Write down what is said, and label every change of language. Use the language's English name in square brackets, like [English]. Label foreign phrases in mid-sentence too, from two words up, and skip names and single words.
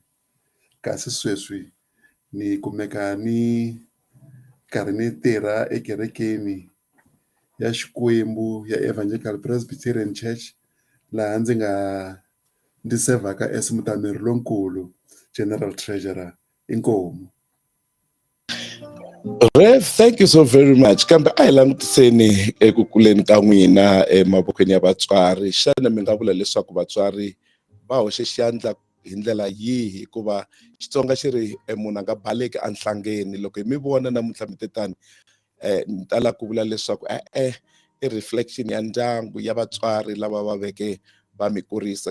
[Tsonga] Kasi sweswi ni kumeka ni karhi ni tirha ekerekeni ya Xikwembu ya Evangelical Presbyterian Church, laha ndzi nga ndzi sevhaka as mutameri lonkulu, [English] General Treasurer. [Tsonga] Inkomu. [English] Rev, thank you so very much. [Tsonga] Kambe a hi langutiseni eku kuleni ka n'wina emavokweni ya vatswari. Xana mi nga vula leswaku vatswari va hoxe xandla hi ndlela yihi, hikuva Xitsonga xi ri munhu a nga baleki enhlangeni. Loko hi mi vona namuntlha mi te tani, ni tala ku vula leswaku i reflection ya ndyangu ya vatswari lava va veke va mi kurisa.